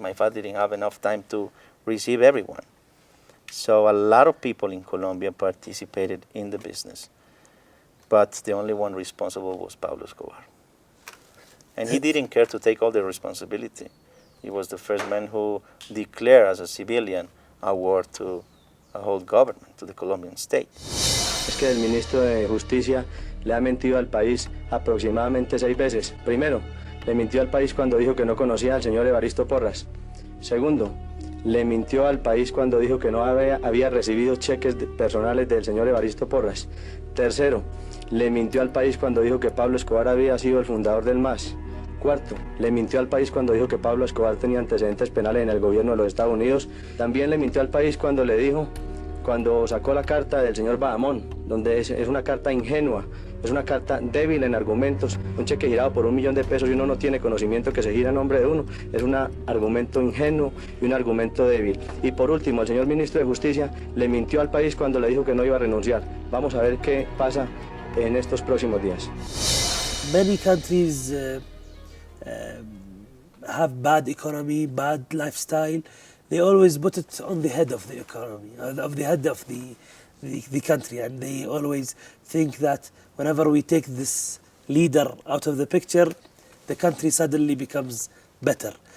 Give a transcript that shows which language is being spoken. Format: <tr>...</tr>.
<en>My father didn't have enough time to receive everyone. So a lot of people in Colombia participated in the business, but the only one responsible was Pablo Escobar. And he didn't care to take all the responsibility. He was the first man who declared as a civilian a war to a whole government, to the Colombian state.</en> <es>Es que el ministro de Justicia le ha mentido al país aproximadamente 6 veces. Primero, le mintió al país cuando dijo que no conocía al señor Evaristo Porras. Segundo, le mintió al país cuando dijo que no había recibido cheques personales del señor Evaristo Porras. Tercero, le mintió al país cuando dijo que Pablo Escobar había sido el fundador del MAS. Cuarto, le mintió al país cuando dijo que Pablo Escobar tenía antecedentes penales en el gobierno de los Estados Unidos. También le mintió al país cuando le dijo, cuando sacó la carta del señor Bahamón, donde es una carta ingenua, es una carta débil en argumentos, un cheque girado por $1 millón y uno no tiene conocimiento que se gira a nombre de uno, es un argumento ingenuo y un argumento débil. Y por último, el señor ministro de Justicia le mintió al país cuando le dijo que no iba a renunciar. Vamos a ver qué pasa en estos próximos días.</es> <en>Many countries have bad economy, bad lifestyle. They always put it on the head of the economy, of the head of the country, and they always think that whenever we take this leader out of the picture, the country suddenly becomes better.</en>